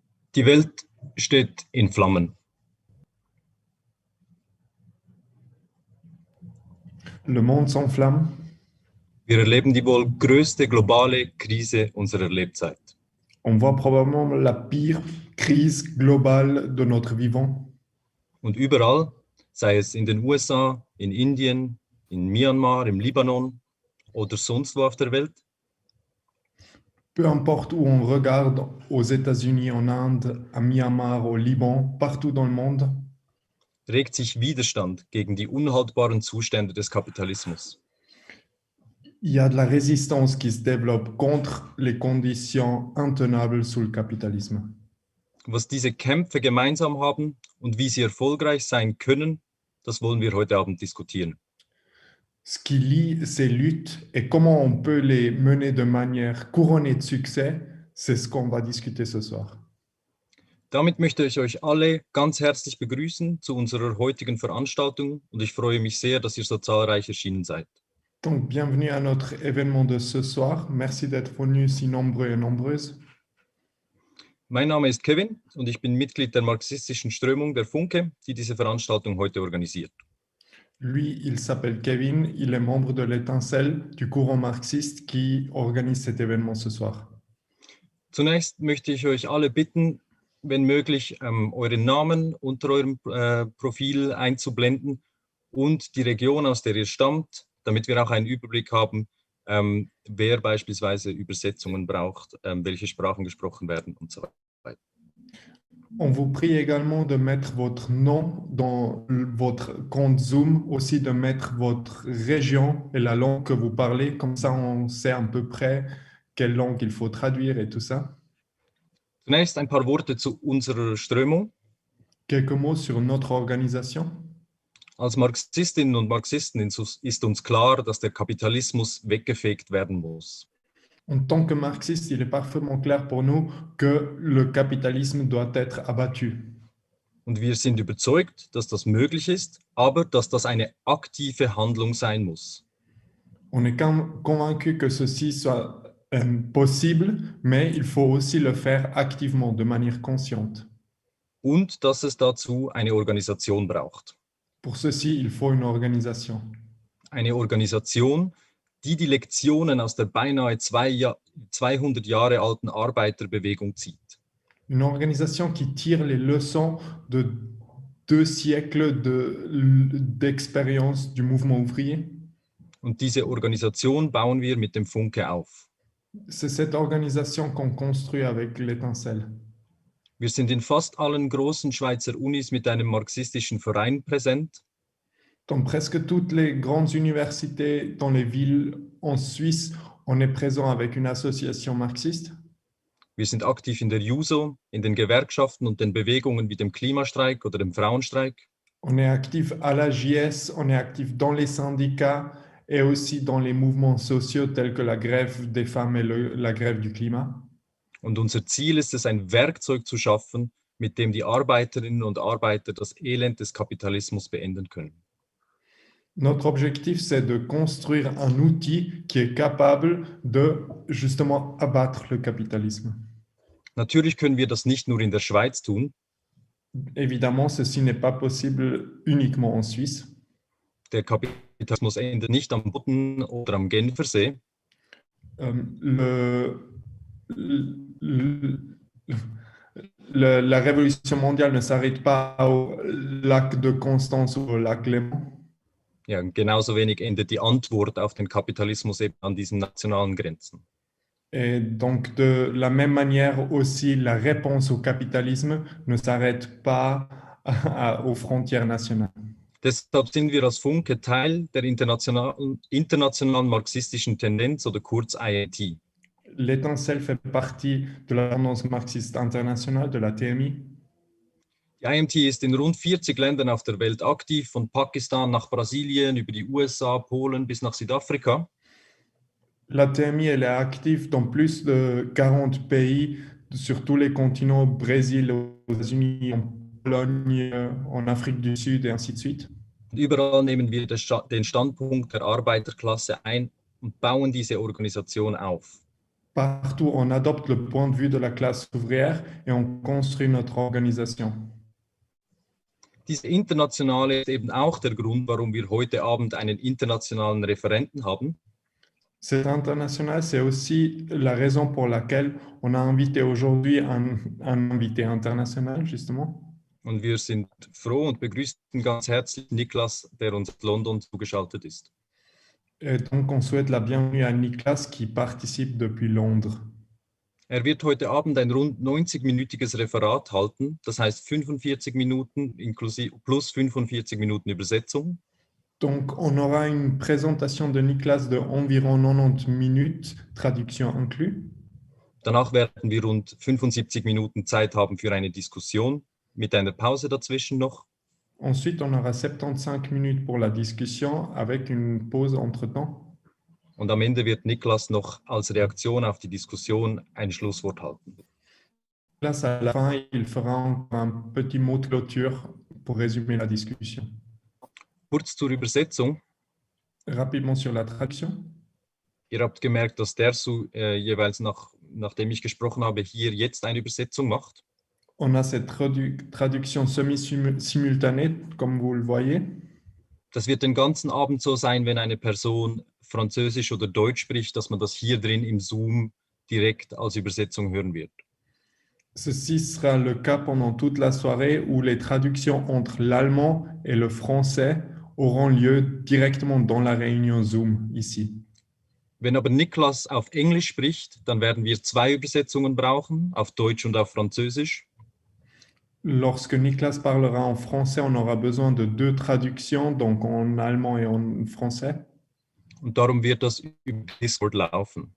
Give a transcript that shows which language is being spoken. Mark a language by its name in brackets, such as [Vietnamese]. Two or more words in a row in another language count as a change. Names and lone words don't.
[German] Die Welt steht in Flammen. [French] Le monde s'enflamme. [German] Wir erleben die wohl größte globale Krise unserer Lebzeit. [French] On voit probablement la pire crise globale de notre vivant. [German] Und überall, sei es in den USA, in Indien, in Myanmar, im Libanon oder sonst wo auf der Welt, [French] Peu importe où on regarde, aux États-Unis, en Inde, à Myanmar, au Liban, partout dans le monde, [German] regt sich Widerstand gegen die unhaltbaren Zustände des Kapitalismus. [French] il y a de la résistance qui se développe contre les conditions intenables sous le capitalisme. [German] Was diese Kämpfe gemeinsam haben und wie sie erfolgreich sein können, das wollen wir heute Abend diskutieren. [French] Ce qui lie ces luttes et comment on peut les mener de manière couronnée de succès, c'est ce qu'on va discuter ce soir. [German] Damit möchte ich euch alle ganz herzlich begrüßen zu unserer heutigen Veranstaltung und ich freue mich sehr, dass ihr so zahlreich erschienen seid. [French] Donc, bienvenue à notre événement de ce soir. Merci d'être venus si nombreux et nombreuses. [German] Mein Name ist Kevin und ich bin Mitglied der marxistischen Strömung der Funke, die diese Veranstaltung heute organisiert. [French] Lui, il s'appelle Kevin, il est membre de l'étincelle du courant marxiste qui organise cet événement ce soir. [German] Zunächst möchte ich euch alle bitten, wenn möglich, euren Namen unter eurem Profil einzublenden und die Region, aus der ihr stammt, damit wir auch einen Überblick haben, wer beispielsweise Übersetzungen braucht, welche Sprachen gesprochen werden und so weiter. [French] On vous prie également de mettre votre nom dans votre compte Zoom, aussi de mettre votre région et la langue que vous parlez, comme ça on sait à peu près quelle langue il faut traduire et tout ça. [German] Zunächst ein paar Worte zu unserer Strömung. [French] Quelques mots sur notre organisation. [German] Als Marxistinnen und Marxisten ist uns klar, dass der Kapitalismus weggefegt werden muss. [French] En tant que marxiste, il est parfaitement clair pour nous que le capitalisme doit être abattu. [German] Und wir sind überzeugt, dass das möglich ist, aber dass das eine aktive Handlung sein muss. [French] On est convaincu que ceci soit possible, mais il faut aussi le faire activement, de manière consciente. [German] Und dass es dazu eine Organisation braucht. [French] Pour ceci, il faut une organisation. [German] Eine Organisation, die die Lektionen aus der beinahe 200 Jahre alten Arbeiterbewegung zieht. [French] Une organisation qui tire les leçons de 2 siècles d'expérience du mouvement ouvrier. [German] Und diese Organisation bauen wir mit dem Funke auf. [French] C'est cette organisation qu'on construit avec l'étincelle. [German] Wir sind in fast allen großen Schweizer Unis mit einem marxistischen Verein präsent. [French] Dans presque toutes les grandes universités, dans les villes en Suisse, on est présent avec une association marxiste. [German] Wir sind aktiv in der JUSO, in den Gewerkschaften und den Bewegungen wie dem Klimastreik oder dem Frauenstreik. [French] On est actif à la JS, on est actif dans les syndicats et aussi dans les mouvements sociaux tels que la grève des femmes et la grève du climat. [German] Und unser Ziel ist es, ein Werkzeug zu schaffen, mit dem die Arbeiterinnen und Arbeiter das Elend des Kapitalismus beenden können. [French] Notre objectif, c'est de construire un outil qui est capable de justement abattre le capitalisme. [German] Natürlich können wir das nicht nur in der Schweiz tun. [French] Évidemment, ceci n'est pas possible uniquement en Suisse. [German] Der Kapitalismus endet nicht am Boden oder am Genfersee. [French] La révolution mondiale ne s'arrête pas au lac de Constance ou au lac Léman. [German] Ja, genauso wenig endet die Antwort auf den Kapitalismus eben an diesen nationalen Grenzen. [French] Et donc, de la même manière aussi, la réponse au capitalisme ne s'arrête pas aux frontières nationales. [German] Deshalb sind wir als Funke Teil der internationalen marxistischen Tendenz oder kurz INT. [French] L'étincelle fait partie de la tendance marxiste internationale, de la TMI. [German] Die IMT ist in rund 40 Ländern auf der Welt aktiv, von Pakistan nach Brasilien, über die USA, Polen bis nach Südafrika. [French] La TMI, elle est active dans plus de 40 pays, sur tous les continents, au Brésil, aux États-Unis, en Pologne, en Afrique du Sud et ainsi de suite. [German] Und überall nehmen wir den Standpunkt der Arbeiterklasse ein und bauen diese Organisation auf. [French] Partout, on adopte le point de vue de la classe ouvrière et on construit notre organisation. [German] Diese internationale ist eben auch der Grund, warum wir heute Abend einen internationalen Referenten haben. [French] Cet international, c'est aussi la raison pour laquelle on a invité aujourd'hui un invité international, justement. [German] Und wir sind froh und begrüßen ganz herzlich Niklas, der uns aus London zugeschaltet ist. [French] Et donc, on souhaite la bienvenue à Niklas qui participe depuis Londres. [German] Er wird heute Abend ein rund 90-minütiges Referat halten, das heißt 45 Minuten plus 45 Minuten Übersetzung. [French] Donc, on aura une présentation de Niklas de environ 90 minutes, traduction inclus. [German] Danach werden wir rund 75 Minuten Zeit haben für eine Diskussion mit einer Pause dazwischen noch. [French] Ensuite, on aura 75 minutes pour la discussion avec une pause entre-temps. [German] Und am Ende wird Niklas noch als Reaktion auf die Diskussion ein Schlusswort halten. [French] Niklas, à la fin, il fera encore un petit mot de clôture pour résumer la discussion. [German] Kurz zur Übersetzung. [French] Rapidement sur la traduction. [German] Ihr habt gemerkt, dass dazu jeweils nachdem ich gesprochen habe, hier jetzt eine Übersetzung macht. [French] On a cette traduction semi-simultanée, comme vous le voyez. [German] Das wird den ganzen Abend so sein, wenn eine Person Französisch oder Deutsch spricht, dass man das hier drin im Zoom direkt als Übersetzung hören wird. [French] Ceci sera le cas pendant toute la soirée où les traductions entre l'allemand et le français auront lieu directement dans la réunion Zoom ici. [German] Wenn aber Niklas auf Englisch spricht, dann werden wir 2 Übersetzungen brauchen, auf Deutsch und auf Französisch. [French] Lorsque Niklas parlera en français, on aura besoin de 2 traductions, donc en allemand et en français. [German] Und darum wird das über Discord laufen.